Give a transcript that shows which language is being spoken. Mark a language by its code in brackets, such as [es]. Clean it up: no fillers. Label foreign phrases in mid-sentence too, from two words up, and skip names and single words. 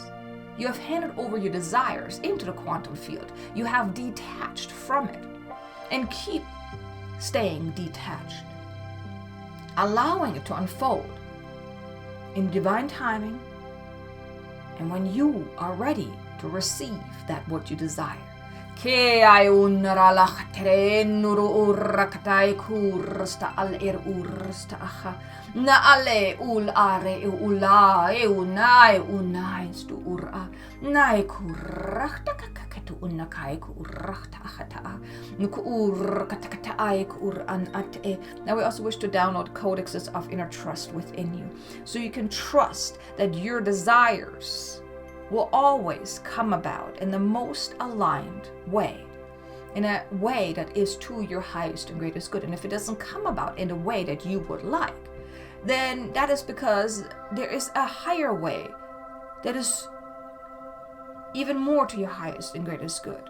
[en] You have handed over your desires into the quantum field. You have detached from it, and keep staying detached, allowing it to unfold in divine timing and when you are ready to receive that what you desire. Ke ai unaralach tre nuru urakatai kursta al ursta aha na ale ul are ula unai stu ura nai kurachta kakatu unakai kurachta ahata nuku urkatakata ai kuran ate. Now we also wish to download codexes of inner trust within you, so you can trust that your desires will always come about in the most aligned way, in a way that is to your highest and greatest good. And if it doesn't come about in the way that you would like, then that is because there is a higher way that is even more to your highest and greatest good.